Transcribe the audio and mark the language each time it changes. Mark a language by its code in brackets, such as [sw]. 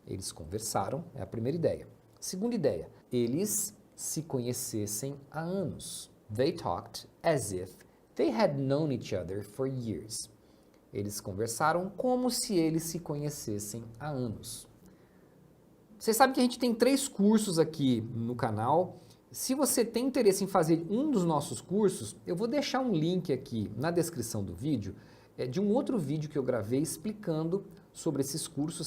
[pt] Eles conversaram, é a primeira ideia. Segunda ideia, eles se conhecessem há anos. [en] They talked as if they had known each other for years. [pt] Eles conversaram como se eles se conhecessem há anos. Você sabe que a gente tem 3 cursos aqui no canal. Se você tem interesse em fazer um dos nossos cursos, eu vou deixar um link aqui na descrição do vídeo de um outro vídeo que eu gravei explicando sobre esses cursos.